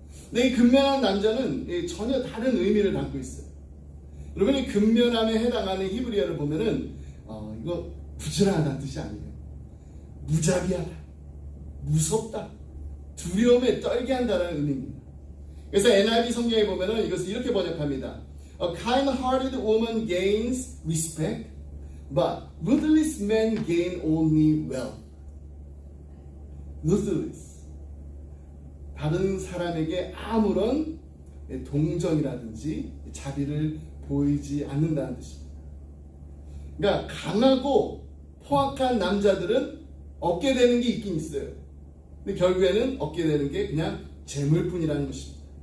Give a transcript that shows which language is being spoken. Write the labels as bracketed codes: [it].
[ko] 근데 이 근면한 남자는 전혀 다른 의미를 담고 있어요. 여러분, 이 근면함에 해당하는 히브리어를 보면은 이거 부지런하다는 뜻이 아니에요. 무자비하다, 무섭다, 두려움에 떨게 한다는 의미입니다. 그래서 NIV 성경에 보면은 이것을 이렇게 번역합니다. [en] A kind-hearted woman gains respect, but ruthless men gain only wealth. ruthless. [ko] 다른 사람에게 아무런 동정이라든지 자비를 보이지 않는다는 뜻입니다. 그러니까 강하고 포악한 남자들은 얻게 되는 게 있긴 있어요. 근데 결국에는 얻게 되는 게 그냥 재물뿐이라는 것입니다.